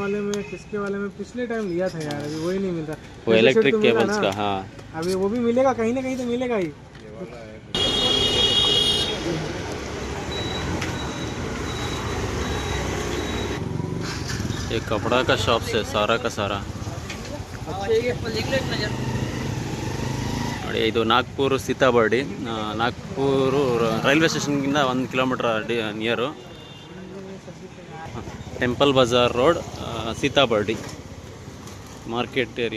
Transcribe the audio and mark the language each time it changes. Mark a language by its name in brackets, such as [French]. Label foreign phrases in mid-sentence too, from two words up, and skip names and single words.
[Hindi] वाले में, किसके वाले में पिछले टाइम लिया था यार, अभी वही नहीं मिल रहा। वो [English] electric cables [Hindi] का। हाँ, अभी वो भी मिलेगा कहीं ना कहीं तो मिलेगा ही। ये कपड़ा का शॉप से सारा का सारा। [Kannada] ನೋಡಿ ಇದು ನಾಗ್ಪುರ್ ಸೀತಾಬರ್ಡಿ, ನಾಗ್ಪುರು ರೈಲ್ವೆ ಸ್ಟೇಷನ್ಗಿಂತ 1 [English] kilometer near, [Kannada] ಟೆಂಪಲ್ ಬಜಾರ್ ರೋಡ್, ಸೀತಾಬರ್ಡಿ [English] market area.